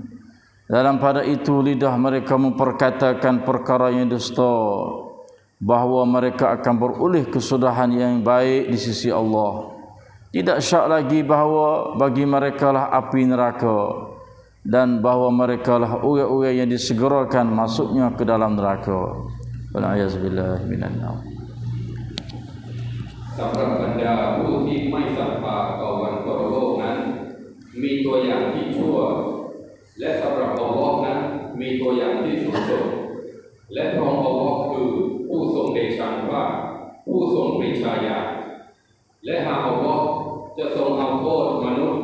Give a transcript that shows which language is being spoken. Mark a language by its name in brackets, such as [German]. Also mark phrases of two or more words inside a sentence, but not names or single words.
[Malay] Dalam pada itu lidah mereka memperkatakan perkara yang dusta, bahawa mereka akan beroleh kesudahan yang baik di sisi Allah. Tidak syak lagi bahawa bagi mereka lah api neraka, dan bahawa mereka lah orang-orang yang disegerakan masuknya ke dalam neraka. [Arabic] والعياذ بالله من النار. [Thai] สำหรับบรรดาผู้ที่ไม่ศรัทธาต่อวันปรโลกนั้นมีตัวอย่างที่ชั่วและสำหรับอัลลอฮ์นั้นมีตัวอย่างที่สุดโต่งและพระองค์อัลลอฮ์คือผู้ทรงเดชานุภาพผู้ทรงปรีชาญาณและหากอัลลอฮ์จะทรงเอาโทษมนุษย์